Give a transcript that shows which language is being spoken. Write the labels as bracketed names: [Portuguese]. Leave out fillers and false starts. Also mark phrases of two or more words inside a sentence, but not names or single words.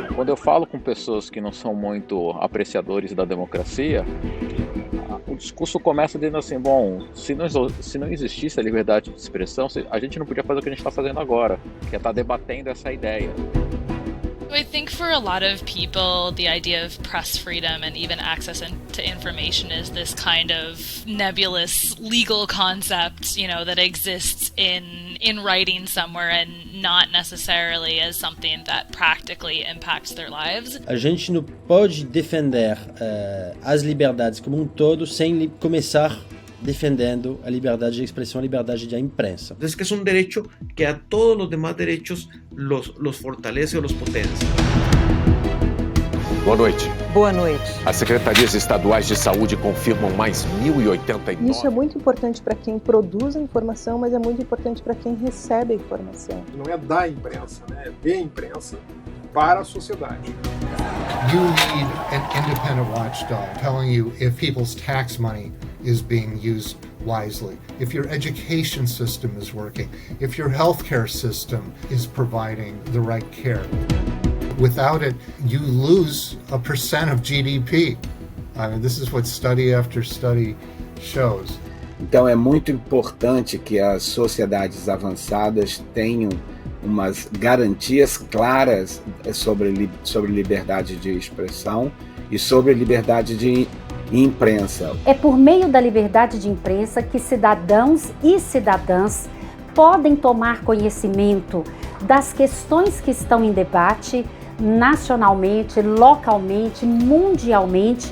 [Portuguese] eu falo com pessoas que não são muito apreciadores da democracia, o discurso começa dizendo assim, bom, se não existisse a liberdade de expressão, a gente não podia fazer o que a gente está fazendo agora, que é estar debatendo essa ideia. [English] I think for a lot of people, the idea of press freedom and even access to information is this kind of nebulous legal concept, that exists in writing somewhere and not necessarily as something that practically impacts their lives. [Portuguese] A gente não pode defender as liberdades como todo sem começar defendendo a liberdade de expressão, a liberdade de imprensa. [Spanish] Es que es un derecho que a todos los demás derechos los fortalece ou los potencia. [Portuguese] Boa noite. Boa noite. As secretarias estaduais de saúde confirmam mais 1.089. Isso é muito importante para quem produz a informação, mas é muito importante para quem recebe a informação. Não é da imprensa, né? É de imprensa para a sociedade. [English] You need an independent watchdog telling you if people's tax money is being used wisely, if your education system is working, if your healthcare system is providing the right care. Without it, you lose a % of GDP. I mean, this is what study after study shows. [Portuguese] Então é muito importante que as sociedades avançadas tenham umas garantias claras sobre liberdade de expressão e sobre liberdade de imprensa. É por meio da liberdade de imprensa que cidadãos e cidadãs podem tomar conhecimento das questões que estão em debate nacionalmente, localmente, mundialmente.